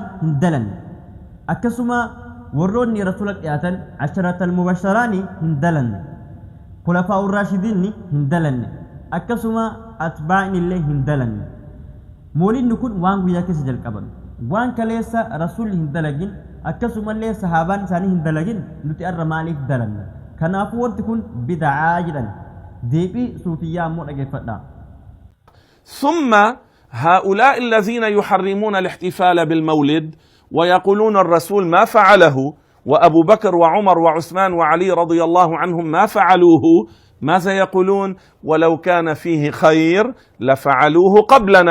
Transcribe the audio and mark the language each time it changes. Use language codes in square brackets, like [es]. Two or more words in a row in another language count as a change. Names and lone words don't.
[om] hin dalanne akkasuma warroonni rasuula dhiyaatan [ar] العشرة المبشرين [om] hin dalanne [ar] الخلفاء الراشدين [om] hin dalanne akkasuma atbaa'in illee hin dalanne moolidni kun waan guyyaa keessa jalqabame waan kaleessa rasuulli hin dalagin akkasumallee sahaabaan isaanii hin dalagin nuti arra maaliif dalanna kanaafuu wanti kun bid'aa jedhan deebii suufiyyaa ammoo dhageeffadha [ar] ثم هؤلاء الذين يحرمون الاحتفال بالمولد ويقولون الرسول ما فعله وأبو بكر وعمر وعثمان وعلي رضي الله عنهم ما فعلوه ماذا يقولون؟ ولو كان فيه خير لفعلوه قبلنا.